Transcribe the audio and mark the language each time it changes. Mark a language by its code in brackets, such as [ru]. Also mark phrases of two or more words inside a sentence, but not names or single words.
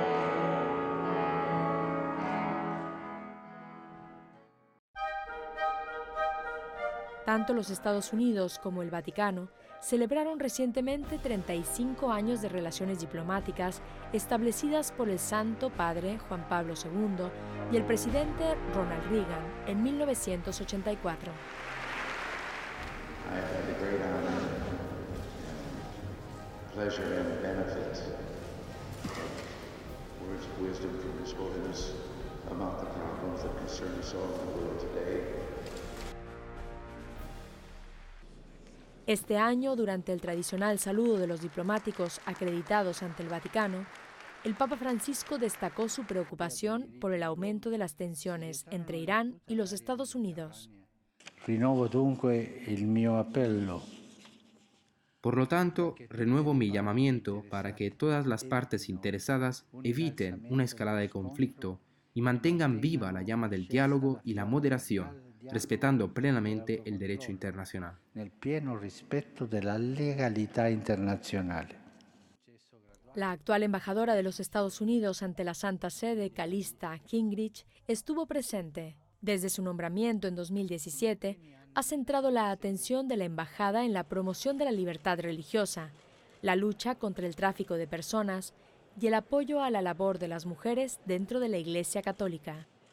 [es] Tanto los Estados Unidos como el Vaticano celebraron recientemente 35 años de relaciones diplomáticas establecidas por el Santo Padre Juan Pablo II y el presidente Ronald Reagan en 1984. [en] I have had the great honor, pleasure and benefit of words of wisdom from His Holiness about the problems that concern us all in the world today. [es] Este año, durante el tradicional saludo de los diplomáticos acreditados ante el Vaticano, el Papa Francisco destacó su preocupación por el aumento de las tensiones entre Irán y los Estados Unidos. [it] Rinnovo dunque il mio appello. [es] Por lo tanto, renuevo mi llamamiento para que todas las partes interesadas eviten una escalada de conflicto y mantengan viva la llama del diálogo y la moderación, respetando plenamente el derecho internacional. [it] Nel pieno rispetto della legalità internazionale. [es] La actual embajadora de los Estados Unidos ante la Santa Sede, Callista Gingrich, estuvo presente. Desde su nombramiento en 2017, ha centrado la atención de la embajada en la promoción de la libertad religiosa, la lucha contra el tráfico de personas y el apoyo a la labor de las mujeres dentro de la Iglesia Católica.